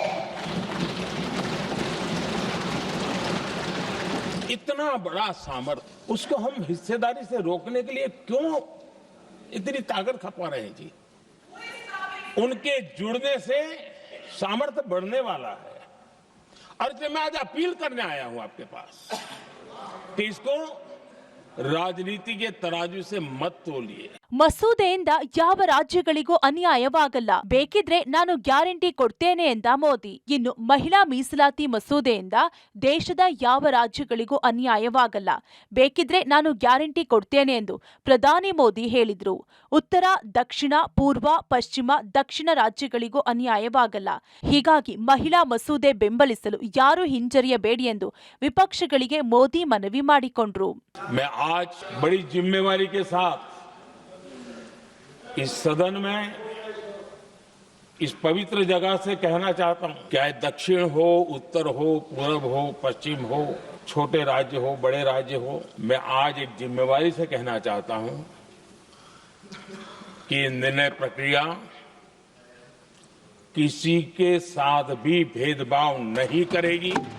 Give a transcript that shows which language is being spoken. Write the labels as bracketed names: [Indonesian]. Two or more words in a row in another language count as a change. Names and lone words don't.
[Hindi] इतना बड़ा सामर्थ्य, उसको हम हिस्सेदारी से रोकने के लिए क्यों इतनी ताकत खपा रहे हैं जी? उनके जुड़ने से सामर्थ्य बढ़ने वाला है। और इसलिए मैं आज अपील करने आया हूं आपके पास कि इसको ರಾಜನೀತಿ के तराजू से मत तोलिए. [Kannada] ಮಸೂದೆಯಿಂದ ಯಾವ ರಾಜ್ಯಗಳಿಗೂ ಅನ್ಯಾಯವಾಗಲ್ಲ, ಬೇಕಿದ್ರೆ ನಾನು ಗ್ಯಾರಂಟಿ ಕೊಡ್ತೇನೆ ಎಂದ ಮೋದಿ. ಇನ್ನು ಮಹಿಳಾ ಮೀಸಲಾತಿ ಮಸೂದೆಯಿಂದ ದೇಶದ ಯಾವ ರಾಜ್ಯಗಳಿಗೂ ಅನ್ಯಾಯವಾಗಲ್ಲ, ಬೇಕಿದ್ರೆ ನಾನು ಗ್ಯಾರಂಟಿ ಕೊಡ್ತೇನೆ ಎಂದು ಪ್ರಧಾನಿ ಮೋದಿ ಹೇಳಿದ್ರು. ಉತ್ತರ, ದಕ್ಷಿಣ, ಪೂರ್ವ, ಪಶ್ಚಿಮ, ದಕ್ಷಿಣ ರಾಜ್ಯಗಳಿಗೂ ಅನ್ಯಾಯವಾಗಲ್ಲ. ಹೀಗಾಗಿ ಮಹಿಳಾ ಮಸೂದೆ ಬೆಂಬಲಿಸಲು ಯಾರೂ ಹಿಂಜರಿಯಬೇಡಿ ಎಂದು ವಿಪಕ್ಷಗಳಿಗೆ ಮೋದಿ ಮನವಿ ಮಾಡಿಕೊಂಡ್ರು. [Hindi] आज बड़ी जिम्मेवारी के साथ इस सदन में इस पवित्र जगह से कहना चाहता हूं, चाहे दक्षिण हो, उत्तर हो, पूर्व हो, पश्चिम हो, छोटे राज्य हो, बड़े राज्य हो, मैं आज एक जिम्मेवारी से कहना चाहता हूं कि निर्णय प्रक्रिया किसी के साथ भी भेदभाव नहीं करेगी।